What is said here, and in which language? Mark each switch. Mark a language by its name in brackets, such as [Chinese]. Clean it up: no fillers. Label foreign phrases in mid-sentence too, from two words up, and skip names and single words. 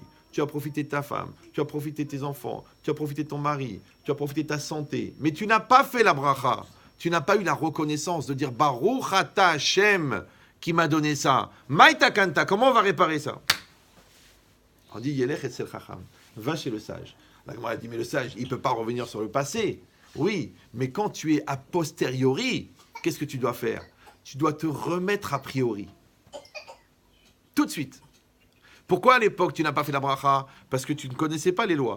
[French] Tu as profité de ta femme, tu as profité de tes enfants, tu as profité de ton mari, tu as profité de ta santé. Mais tu n'as pas fait la bracha. Tu n'as pas eu la reconnaissance de dire [Hebrew] ברוך אתה השם [French] qui m'a donné ça. [Aramaic] מאי תקנתה, [French] comment on va réparer ça? On dit [Hebrew] ילך אצל חכם, [French] va chez le sage. La Gemara dit mais le sage, il ne peut pas revenir sur le passé. Oui, mais quand tu es a posteriori, qu'est-ce que tu dois faire? Tu dois te remettre a priori. Tout de suite. Pourquoi à l'époque tu n'as pas fait la bracha? Parce que tu ne connaissais pas les lois.